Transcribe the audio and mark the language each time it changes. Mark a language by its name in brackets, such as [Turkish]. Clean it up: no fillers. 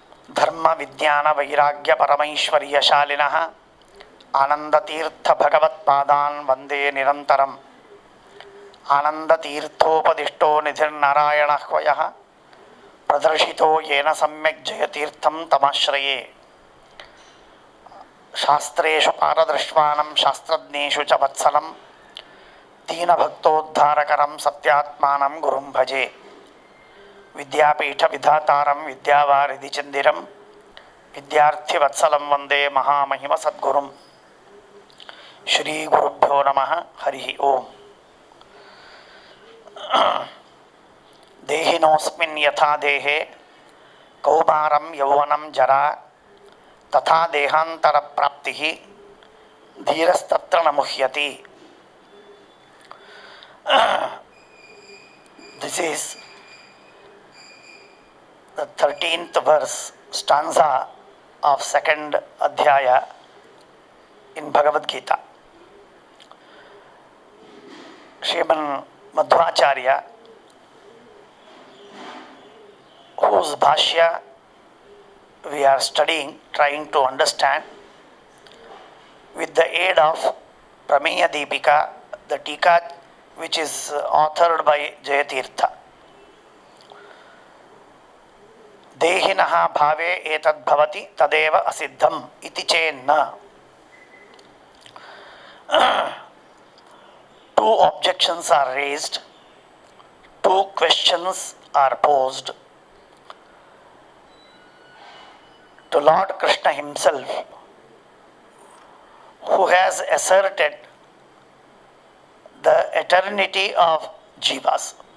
[Sanskrit] धर्म विज्ञान वैराग्य परमैश्वर्यशालिनः आनंदतीर्थ भगवत्पादान् वंदे निरन्तरम्। आनंदतीर्थोपदिष्टो निधिर्नारायणः ह्वयः प्रदर्शितो येन सम्यक् जयतीर्थं तमाश्रये। शास्त्रेषु पारदृष्टानं शास्त्रज्ञेषु च वत्सलं दीनभक्तोद्धारकरं सत्यात्मानं गुरुं भजे। विद्यापीठ विधातारं विद्यावारिधि चंदिरं विद्यार्थिवत्सलं वंदे महामहिम सद्गुरुं। श्री गुरुभ्यो नमः। हरि ओम। देहिनोऽस्मिन् यथा देहे कौमारं यौवनं जरा तथा देहांतर प्राप्तिः धीरस्तत्र न मुह्यति। [English] This is the 13th verse stanza of second adhyaya in Bhagavad Gita. Sriman Madhvacharya, whose bhashya we are studying, trying to understand with the aid of Prameya Deepika, the Tika which is authored by Jayatirtha. [Sanskrit] देहिनः भावे एतद् भवति तदेव असिद्धम् इति चेन्न. [English] Two objections are raised, two questions are posed to Lord Krishna himself, who has asserted the eternity of jivas.